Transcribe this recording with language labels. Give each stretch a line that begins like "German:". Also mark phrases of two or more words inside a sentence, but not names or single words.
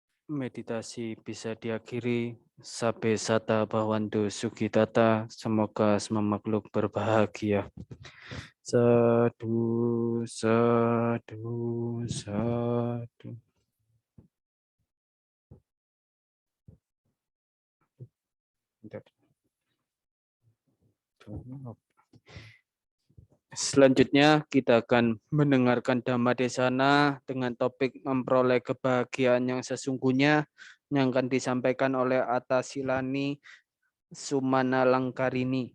Indonesian: meditasi bisa diakhiri.
Pali: Sabe sata bhawantu sukitata.
Indonesian: Semoga semua makhluk berbahagia.
Pali: Sadu, sadu, sadu.
Indonesian: Selanjutnya kita akan mendengarkan
Pali: Dhamma Desana
Indonesian: dengan topik memperoleh kebahagiaan yang sesungguhnya yang akan disampaikan oleh Atta Silani Sumana Langkarini.